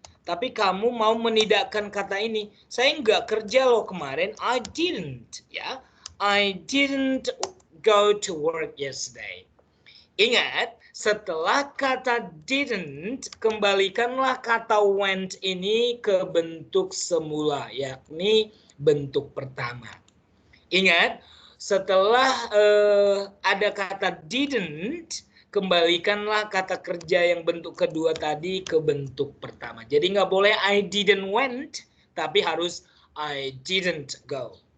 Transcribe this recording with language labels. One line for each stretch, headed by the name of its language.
Indonesian: Tapi kamu mau menidakkan kata ini. Saya nggak kerja loh kemarin. I didn't.
English: Ya, I didn't go to work yesterday.
Indonesian: Ingat, setelah kata didn't, kembalikanlah kata went ini ke bentuk semula, yakni bentuk pertama. Ingat, setelah ada kata didn't, kembalikanlah kata kerja yang bentuk kedua tadi ke bentuk pertama. Jadi nggak boleh I didn't went, tapi harus I didn't go.